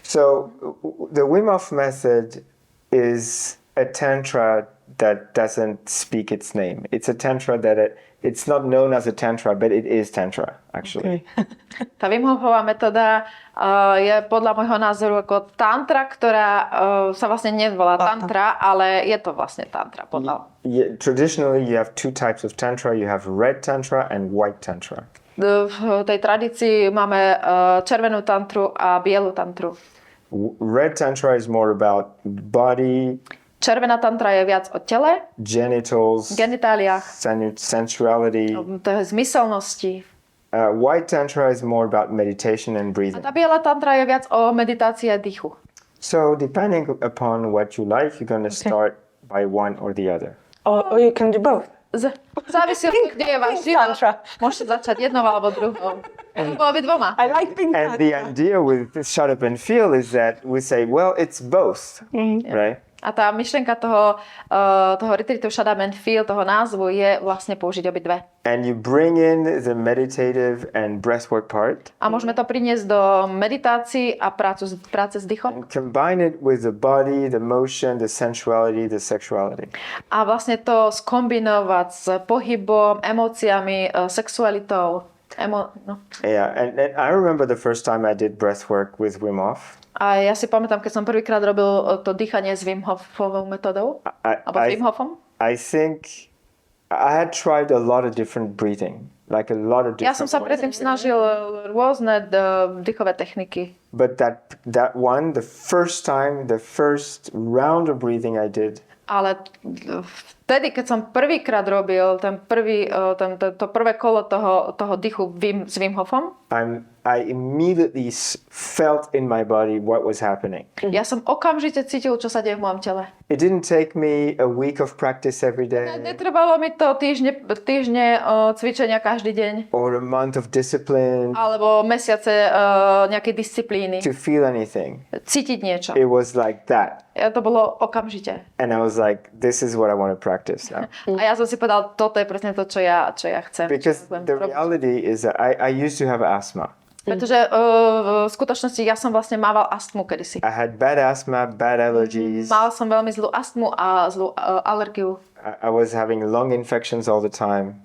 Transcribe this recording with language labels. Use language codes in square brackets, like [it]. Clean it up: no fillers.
[en] So the Wim Hof method is a tantra that doesn't speak its name. It's a tantra that it's not known as a tantra, but it is tantra actually. Okay. [sk] Tá Wim Hofová metóda je podľa môjho názoru ako tantra, ktorá sa vlastne nevolá tantra, ale je to vlastne tantra podľa. [en] Traditionally you have two types of tantra. You have red tantra and white tantra. [sk] V tej tradícii máme červenú tantru a bielu tantru. [en] Red tantra is more about body. [sk] Červená tantra je viac o tele, [en] genitals, [sk] genitáliách, [en] sensuality. [sk] To je zmyselnosti. [en] White tantra is more about meditation and breathing. [sk] A tá biela tantra je viac o meditácii a dýchu. [en] So depending upon what you like, you're going to start by one or the other. Or you can do both. [sk] Závisí od toho, kde je váš život. Môžete začať jednou alebo druhou. Alebo obidvoma. [en] I like pink tantra. And the idea with shut up and feel is that we say, well, it's both, right? [sk] A tá myšlienka toho retreatu Shut Up and Feel, toho názvu, je vlastne použiť obidve. [en] And you bring in the meditative and breathwork part. [sk] A môžeme to priniesť do meditácií a práce s dýchom. [en] And combine it with the body, the motion, the sensuality, the sexuality. [sk] A vlastne to skombinovať s pohybom, emóciami, sexualitou. [en] Yeah, and I remember the first time I did breathwork with Wim Hof. [sk] A ja si pamätám, keď som prvýkrát robil to dýchanie s Wim Hofovou metodou, alebo s Wim Hofom. [en] I think I had tried a lot of different breathing, like a lot of different. [sk] Ja som sa predtým snažil rôzne dýchové techniky. [en] But that one, the first round of breathing I did. [sk] Ale vtedy, keď som prvýkrát robil to prvé kolo toho dýchu s Wim Hofom, [en] I immediately felt in my body what was happening. [sk] Ja som okamžite cítil, čo sa deje v mojom tele. [en] It didn't take me a week of practice every day. [sk] Netrvalo mi to týždne cvičenia každý deň. [en] Or a month of discipline. [sk] Alebo mesiace nejakej disciplíny. [en] To feel anything. [sk] Cítiť niečo. [en] It was like that. [sk] To bolo okamžite. [en] And I was like, this is what I want to practice now. [sk] A ja som si povedal, toto je presne to, čo ja chcem. [en] Because the reality is that I used to have asthma. [sk] Pretože v skutočnosti ja som vlastne mával astmu kedysi. [en] I had bad asthma, bad allergies. [sk] Mal som veľmi zlú astmu a zlú alergiu. [en] I was having lung infections all the time.